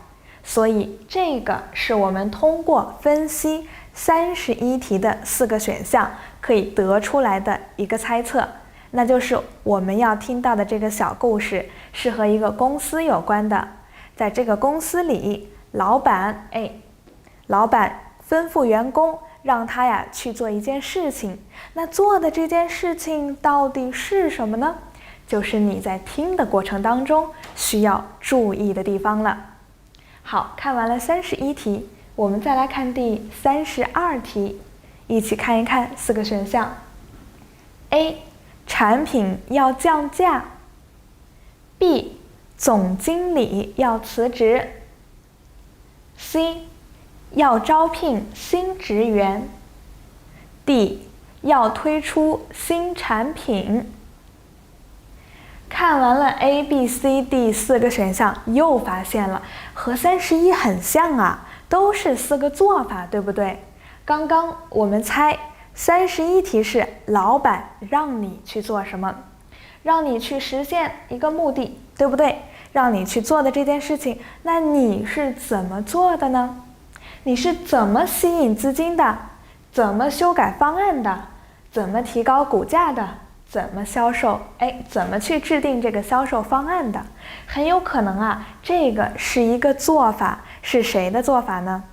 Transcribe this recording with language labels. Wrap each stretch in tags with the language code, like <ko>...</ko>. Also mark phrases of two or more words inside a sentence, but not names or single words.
<zh>所以這個是我們通過分析31題的4個選項可以得出來的一個猜測，那就是我們要聽到的這個小故事是和一個公司有關的。在這個公司裡，老闆吩咐員工讓他去做一件事情，那做的這件事情到底是什麼呢？就是你在聽的過程當中需要注意的地方了。好，看完了31題，我們再來看第32題，一起看一看4個選項。A. 產品要降價。 B. 總經理要辭職。 C. 要招聘新職員。 D. 要推出新產品。看完了 A、B、C、D 4個選項，又發現了和31很像啊，都是4個做法，對不對？剛剛我們猜31題是老闆讓你去做什麼，讓你去實現一個目的，對不對？讓你去做的這件事情，那你是怎麼做的呢？你是怎麼吸引資金的？怎麼修改方案的？怎麼提高股價的？怎麼銷售？怎麼去制定這個銷售方案的？很有可能啊，這個是一個做法，是誰的做法呢？</zh>